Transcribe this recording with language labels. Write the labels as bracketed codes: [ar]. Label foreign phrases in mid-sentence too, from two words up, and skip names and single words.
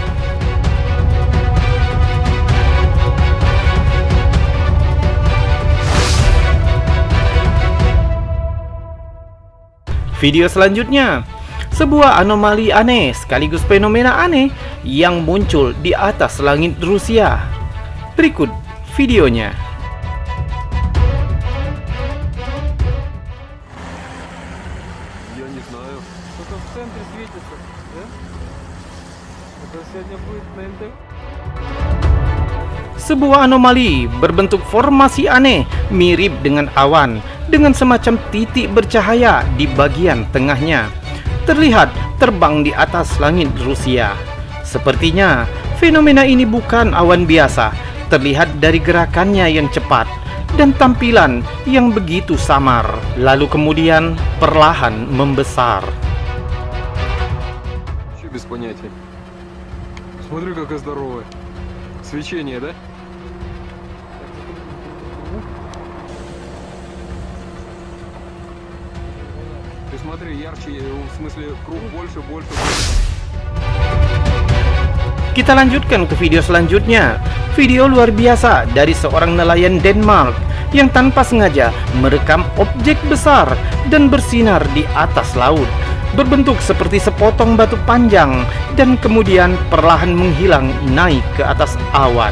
[id] Video selanjutnya, sebuah anomali aneh sekaligus fenomena aneh yang muncul di atas langit Rusia. Berikut videonya. [ru] Я не знаю. Что-то в центре светится, да? Это сегодня будет на НТ? [id] Sebuah anomali berbentuk formasi aneh mirip dengan awan dengan semacam titik bercahaya di bagian tengahnya. Terlihat terbang di atas langit Rusia. Sepertinya fenomena ini bukan awan biasa. Terlihat dari gerakannya yang cepat dan tampilan yang begitu samar, lalu kemudian perlahan membesar. [ru] Вообще без понятия. Смотри, какая здоровая. Свечение, да? Ты смотри, ярче, в смысле, круг больше. [id] Kita lanjutkan ke video selanjutnya. Video luar biasa dari seorang nelayan Denmark. yang tanpa sengaja merekam objek besar dan bersinar di atas laut, berbentuk seperti sepotong batu panjang dan kemudian perlahan menghilang naik ke atas awan.